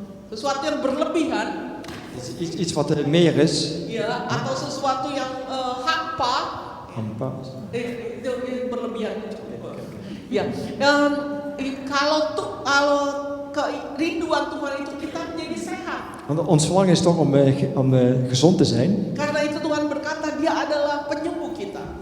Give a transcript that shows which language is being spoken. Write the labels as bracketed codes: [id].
[id] Sesuatu yang berlebihan. [nl] Iets wat meer is. [id] Ya, atau sesuatu yang hampa. Hampa. Itu berlebihan. Ya, kalau kerinduan Tuhan itu kita menjadi sehat. [nl] Want ons verlangen is toch om gezond te zijn. [id] Karena itu Tuhan berkata Dia adalah penyembuh kita.